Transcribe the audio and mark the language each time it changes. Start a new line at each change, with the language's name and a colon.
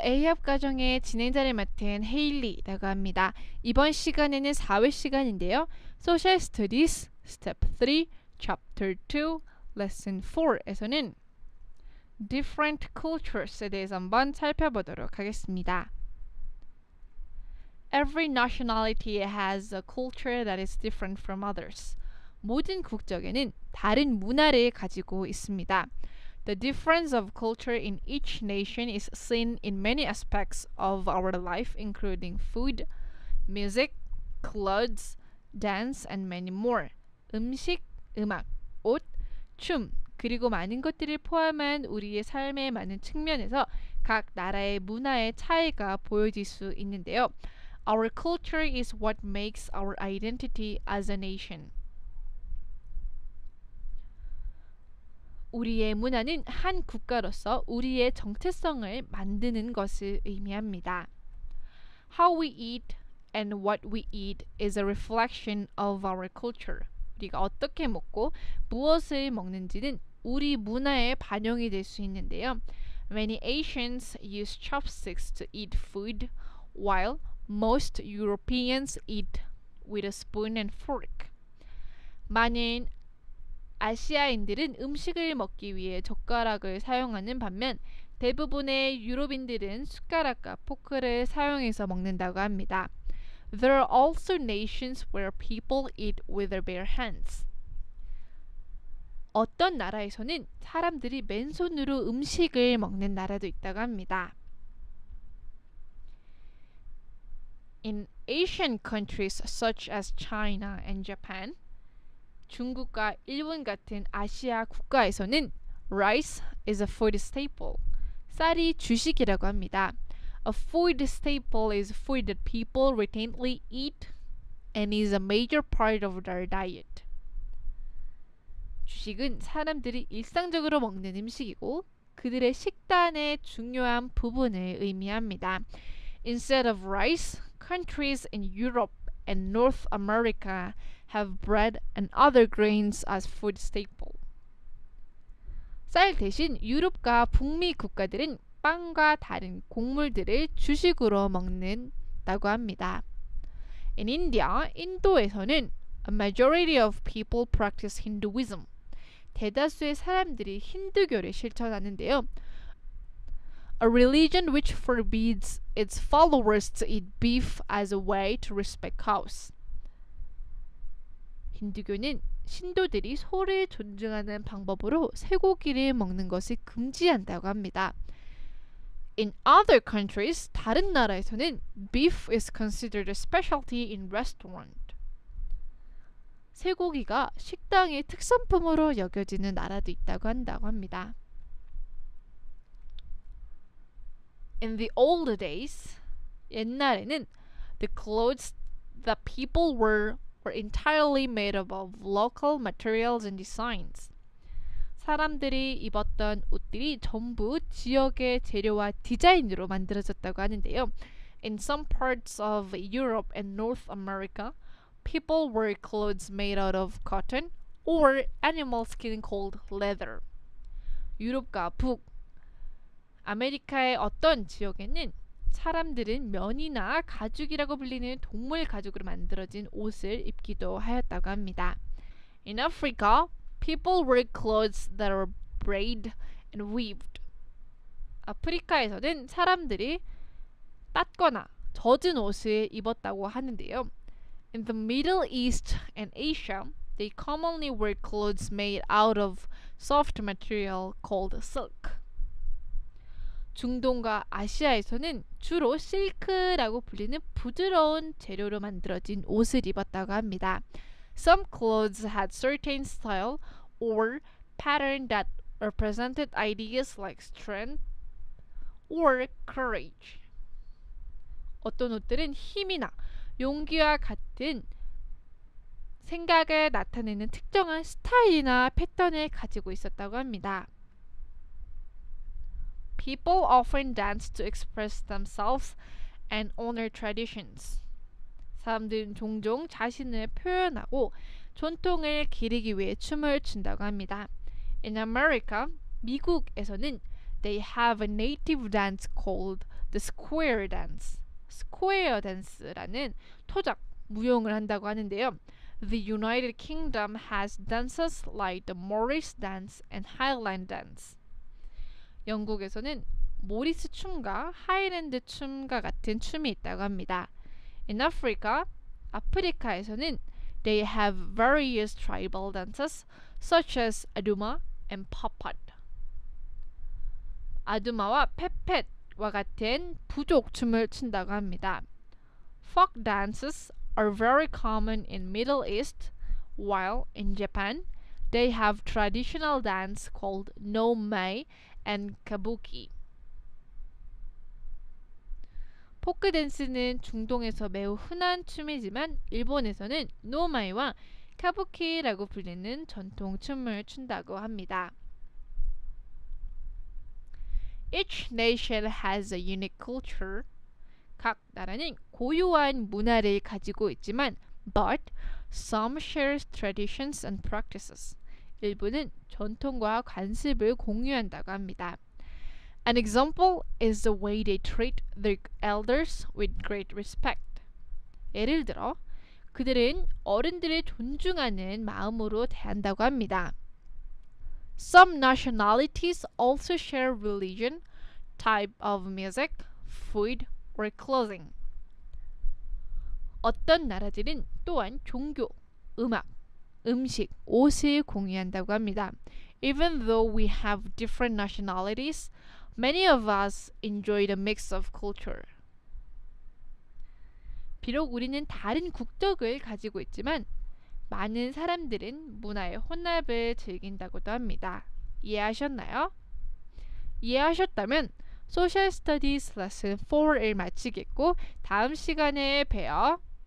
Korean: A합 과정의 진행자를 맡은 헤일리라고 합니다. 이번 시간에는 4회 시간인데요. Social Studies Step 3, Chapter 2, Lesson 4에서는 Different Cultures에 대해서 한번 살펴보도록 하겠습니다.
English: Every nationality has a culture that is different from others.
Korean: 모든 국적에는 다른 문화를 가지고 있습니다.
English: The difference of culture in each nation is seen in many aspects of our life, including food, music, clothes, dance, and many more.
Korean: 음식, 음악, 옷, 춤, 그리고 많은 것들을 포함한 우리의 삶의 많은 측면에서 각 나라의 문화의 차이가 보여질 수 있는데요.
English: Our culture is what makes our identity as a nation.
Korean: 우리의 문화는 한 국가로서 우리의 정체성을 만드는 것을 의미합니다.
English: How we eat and what we eat is a reflection of our culture.
Korean: 우리가 어떻게 먹고 무엇을 먹는지는 우리 문화에 반영이 될 수 있는데요.
English: Many Asians use chopsticks to eat food, while most Europeans eat with a spoon and fork.
Korean: 많은 아시아인들은 음식을 먹기 위해 젓가락을 사용하는 반면 대부분의 유럽인들은 숟가락과 포크를 사용해서 먹는다고 합니다.
English: There are also nations where people eat with their bare hands.
Korean: 어떤 나라에서는 사람들이 맨손으로 음식을 먹는 나라도 있다고 합니다.
English: In Asian countries such as China and Japan,
Korean: 중국과 일본 같은 아시아 국가에서는
English: rice is a food staple.
Korean: 쌀이 주식이라고 합니다.
English: A food staple is food that people routinely eat and is a major part of their diet.
Korean: 주식은 사람들이 일상적으로 먹는 음식이고 그들의 식단의 중요한 부분을 의미합니다.
English: Instead of rice, countries in Europe and North America have bread and other grains as food staple.
Korean: 쌀 대신 유럽과 북미 국가들은 빵과 다른 곡물들을 주식으로 먹는다고 합니다.
English: In India,
Korean: 인도에서는
English: a majority of people practice Hinduism.
Korean: 대다수의 사람들이 힌두교를 실천하는데요.
English: A religion which forbids its followers to eat beef as a way to respect cows.
Korean: 힌두교는 신도들이 소를 존중하는 방법으로 쇠고기를 먹는 것을 금지한다고 합니다.
English: In other countries,
Korean: 다른 나라에서는
English: beef is considered a specialty in restaurant.
Korean: 쇠고기가 식당의 특산품으로 여겨지는 나라도 있다고 한다고 합니다.
English: In the old days,
Korean: 옛날에는
English: the clothes that people were entirely made up of local materials and designs.
Korean: 사람들이 입었던 옷들이 전부 지역의 재료와 디자인으로 만들어졌다고 하는데요.
English: In some parts of Europe and North America, people wear clothes made out of cotton or animal skin called leather.
Korean: 유럽과 북, 아메리카의 어떤 지역에는 사람들은 면이나 가죽이라고 불리는 동물 가죽으로 만들어진 옷을 입기도 하였다고 합니다.
English: In Africa, people wear clothes that are braided and weaved.
Korean: 아프리카에서는 사람들이 땄거나 젖은 옷을 입었다고 하는데요.
English: In the Middle East and Asia, they commonly wear clothes made out of soft material called silk.
Korean: 중동과 아시아에서는 주로 실크라고 불리는 부드러운 재료로 만들어진 옷을 입었다고 합니다.
English: Some clothes had certain style or pattern that represented ideas like strength or courage.
Korean: 어떤 옷들은 힘이나 용기와 같은 생각을 나타내는 특정한 스타일이나 패턴을 가지고 있었다고 합니다.
English: People often dance to express themselves and honor traditions.
Korean: 사람들은 종종 자신을 표현하고 전통을 기리기 위해 춤을 춘다고 합니다.
English: In America,
Korean: 미국에서는
English: they have a native dance called the square dance.
Korean: square dance라는 토작 무용을 한다고 하는데요.
English: The United Kingdom has dances like the Morris dance and Highland dance.
Korean: 영국에서는 모리스 춤과 하이랜드 춤과 같은 춤이 있다고 합니다.
English: In Africa,
Korean: 아프리카에서는
English: they have various tribal dances such as Aduma and Papat.
Korean: 아두마와 페펫과 같은 부족 춤을 춘다고 합니다.
English: Folk dances are very common in Middle East, while in Japan they have traditional dance called no-mai and kabuki.
Korean: 포크 댄스는 중동에서 매우 흔한 춤이지만 일본에서는 노마이와 카부키라고 불리는 전통 춤을 춘다고 합니다.
English: Each nation has a unique culture.
Korean: 각 나라는 고유한 문화를 가지고 있지만
English: but some share traditions and practices.
Korean: 일부는 전통과 관습을 공유한다고 합니다.
English: An example is the way they treat their elders with great respect.
Korean: 예를 들어 그들은 어른들을 존중하는 마음으로 대한다고 합니다.
English: Some nationalities also share religion, type of music, food, or clothing.
Korean: 어떤 나라들은 또한 종교, 음악, 음식, 옷을 공유한다고 합니다.
English: Even though we have different nationalities, many of us enjoy the mix of culture.
Korean: 비록 우리는 다른 국적을 가지고 있지만 많은 사람들은 문화의 혼합을 즐긴다고도 합니다. 이해하셨나요? 이해하셨다면 Social Studies Lesson 4을 마치겠고 다음 시간에 봬요.